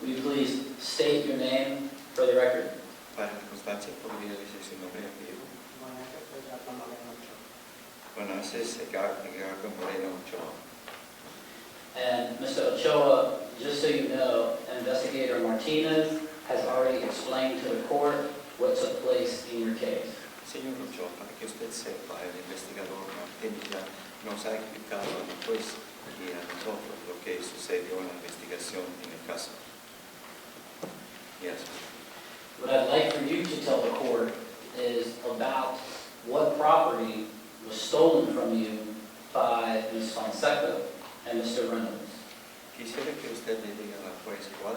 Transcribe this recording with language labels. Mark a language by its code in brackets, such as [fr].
[en] Will you please state your name for the record? [es] Para la constancia, podría decir su nombre y apellido. Bueno, ese es Ricardo Moreno Ochoa. [en] And Mr. Ochoa, just so you know, Investigator Martinez has already explained to the court what took place in your case. [es] Señor Ochoa, para que usted sepa, el investigador Martínez ya nos ha explicado a la juez y a nosotros lo que sucedió en la investigación en el caso. [en] Yes. What I'd like for you to tell the court is about what property was stolen from you by Ms. Fonseca and Mr. Reynolds. [es] Quisiera que usted le diga a la juez